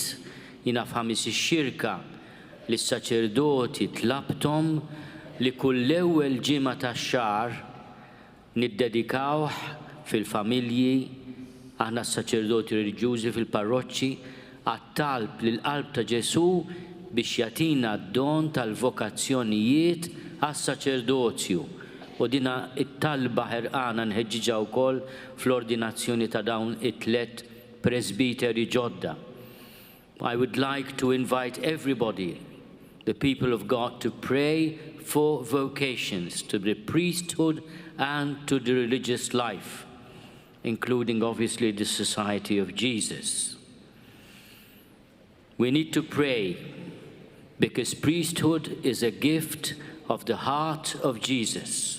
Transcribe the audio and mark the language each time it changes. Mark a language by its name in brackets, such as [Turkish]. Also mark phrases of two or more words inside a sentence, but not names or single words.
[Maltese] Jina f'ħamis ix-xirka li s-saċerdoti tlabtom li kull ewwel ġimgħa tax-xahar niddedikawh fil-familji aħna s-saċerdoti reliġjużi fil-parroċċi għat-talb lill-qalb ta' Ġesu biex jagħtina d-don tal-vokazzjonijiet għas-saċerdozju. U dina it-talba ħerqana nħeġġiġa wkoll fl-ordinazzjoni ta' dawn it-tlet presbiteri ġodda. [English] I would like to invite everybody, the people of God, to pray for vocations to the priesthood and to the religious life, including obviously the Society of Jesus. We need to pray because priesthood is a gift of the heart of Jesus.